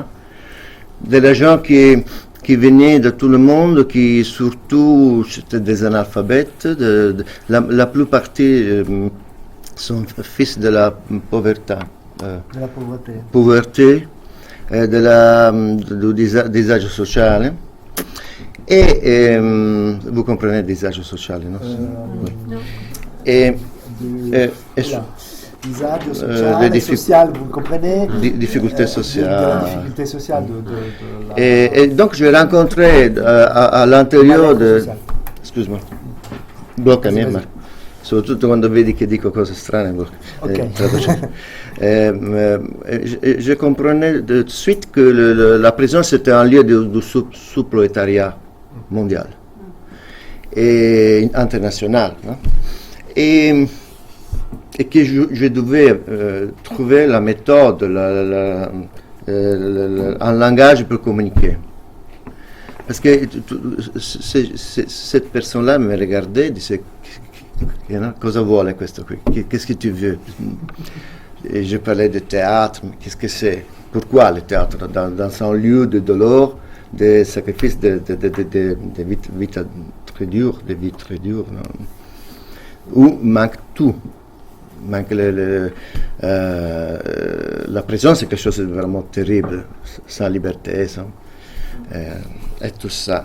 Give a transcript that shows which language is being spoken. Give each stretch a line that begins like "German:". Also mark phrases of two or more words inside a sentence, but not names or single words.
French: Des gens qui venaient de tout le monde, qui surtout c'était des analphabètes. La plupart sont fils de la pauvreté. De la pauvreté. Du
Italian: disagio sociale.
French: Et vous comprenez
Italian: disagio sociale,
French: non? Oui.
Italian: Disagio sociale, social,
French: vous comprenez? Difficultés sociales. Difficultés sociales et donc j'ai rencontré à l'intérieur de... Excuse-moi.
Italian: Bloccami, ma. Soprattutto quando vedi che dico cose strane.
French: Je comprenais de suite que la prison c'était un lieu de sous-prolétariat mondial et international, non? Et que je devais trouver la méthode, un langage pour communiquer. Parce que cette personne-là me regardait et disait:
Italian: cosa vuole questo qui?
French: Qu'est-ce que tu veux? Et je parlais de théâtre, mais qu'est-ce que c'est? Pourquoi le théâtre? Dans un lieu de douleur, de sacrifice, de vie très dure, non? Où manque tout. Manque la prison, c'est quelque chose de vraiment terrible, sans liberté, et tout ça.